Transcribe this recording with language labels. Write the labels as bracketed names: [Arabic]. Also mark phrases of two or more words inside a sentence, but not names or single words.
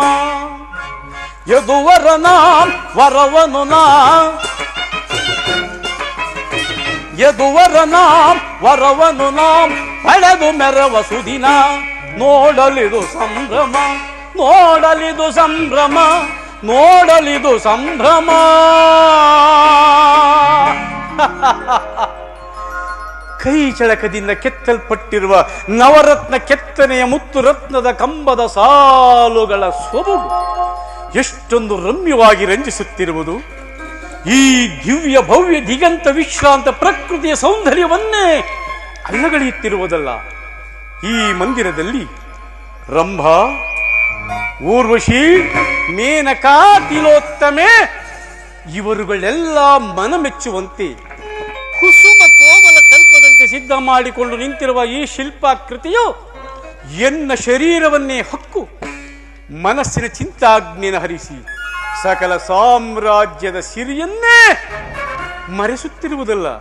[Kannada] ಯದುವರನ ವರವನು ನಾ, ಯದುವರನ ವರವನು ನಾ ಪಡೆದು ಮೆರವ ಸುದಿನ, ನೋಡಲಿದು ಸಂಭ್ರಮ, ನೋಡಲಿದು ಸಂಭ್ರಮ, ನೋಡಲಿದು ಸಂಭ್ರಮ. ಕೈ ಚಳಕದಿಂದ ಕೆತ್ತಲ್ಪಟ್ಟಿರುವ ನವರತ್ನ ಕೆತ್ತನೆಯ ಮುತ್ತು ರತ್ನದ ಕಂಬದ ಸಾಲುಗಳ ಸೊಬಗು ಎಷ್ಟೊಂದು ರಮ್ಯವಾಗಿ ರಂಜಿಸುತ್ತಿರುವುದು. ಈ ದಿವ್ಯ ಭವ್ಯ ದಿಗಂತ ವಿಶ್ರಾಂತ ಪ್ರಕೃತಿಯ ಸೌಂದರ್ಯವನ್ನೇ ಅಲ್ಲಗಳೆಯುತ್ತಿರುವುದಲ್ಲ. ಈ ಮಂದಿರದಲ್ಲಿ ರಂಭಾ, ಊರ್ವಶಿ, ಮೇನಕಾ, ತಿಲೋತ್ತಮೆ ಇವರುಗಳೆಲ್ಲ ಮನಮೆಚ್ಚುವಂತೆ ಕುಸುಮ ಕೋಮಲ ತಲ್ಪದಂತೆ ಸಿದ್ಧ ಮಾಡಿಕೊಂಡು ನಿಂತಿರುವ ಈ ಶಿಲ್ಪಾಕೃತಿಯು ಎನ್ನ ಶರೀರವನ್ನೇ ಹೊಕ್ಕು ಮನಸ್ಸಿನ ಚಿಂತಾಗ್ನಿನ ಹರಿಸಿ ಸಕಲ ಸಾಮ್ರಾಜ್ಯದ ಸಿರಿಯನ್ನೇ ಮರೆಸುತ್ತಿರುವುದಲ್ಲ.